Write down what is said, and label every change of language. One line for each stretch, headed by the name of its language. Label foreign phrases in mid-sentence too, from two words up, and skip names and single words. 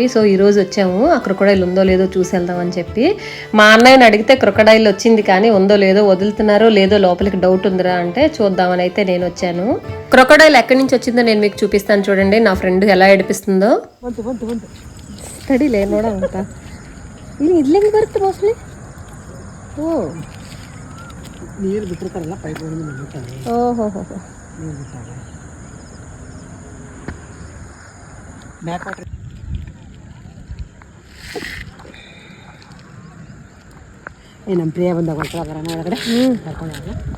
Telugu: సో ఈరోజు వచ్చాము, ఆ క్రొకడైల్ ఉందో లేదో చూసి వెళ్దాం అని చెప్పి. మా అన్నయ్యని అడిగితే క్రొకడైల్ వచ్చింది కానీ ఉందో లేదో, వదులుతున్నారో లేదో లోపలికి డౌట్ ఉందిరా అంటే చూద్దామని అయితే నేను వచ్చాను. క్రొకడైల్ ఎక్కడి నుంచి వచ్చిందో నేను మీకు చూపిస్తాను చూడండి, నా ఫ్రెండ్ ఎలా ఏడిపిస్తుందో. స్టడీ లేనోడా అంతా
Kannada: ಇಲ್ಲಿ ಬರುತ್ತೆ ಮೋಸ್ಟ್ಲಿ. ಓ ನೀರು ಬಿಟ್ಟಿರ್ತಾರಲ್ಲ ಪೈಪ್ ಬಿಡ್ತಾರೆ. ಓಹೋ ನೀರು ಬಿಟ್ಟಾಗ
English: back water.
Kannada: ನಮ್ಮ ಪ್ರಿಯ ಬಂದಾಗ ಹೊರಟು ಬರೋಣ ಒಳಗಡೆ ಕರ್ಕೊಂಡು.